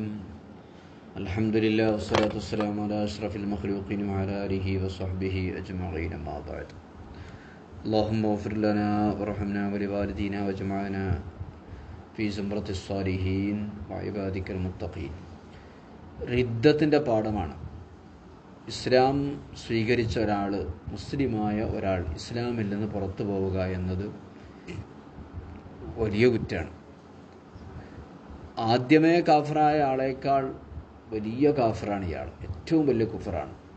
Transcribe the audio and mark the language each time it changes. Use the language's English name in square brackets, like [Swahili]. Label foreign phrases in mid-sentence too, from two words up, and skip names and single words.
[Arabic] الحمد لله والصلاة والسلام على أشرف المخلوقين وعلى آله وصحبه أجمعين ما بعد. اللهم اغفر لنا وارحمنا ولوالدينا واجمعنا في زمرة الصالحين وعبادك المتقين. [Malayalam] റിദ്ദത്തിൻ്റെ പാഠമാണ്. ഇസ്ലാം സ്വീകരിച്ച ഒരാൾ, മുസ്ലിമായ ഒരാൾ ഇസ്ലാമിൽ നിന്ന് പുറത്തു പോവുക എന്നത് വലിയ കുറ്റമാണ്. ആദ്യമേ കാഫറായ ആളേക്കാൾ വലിയ കാഫറാണ് ഇയാൾ, ഏറ്റവും വലിയ കുഫറാണ്.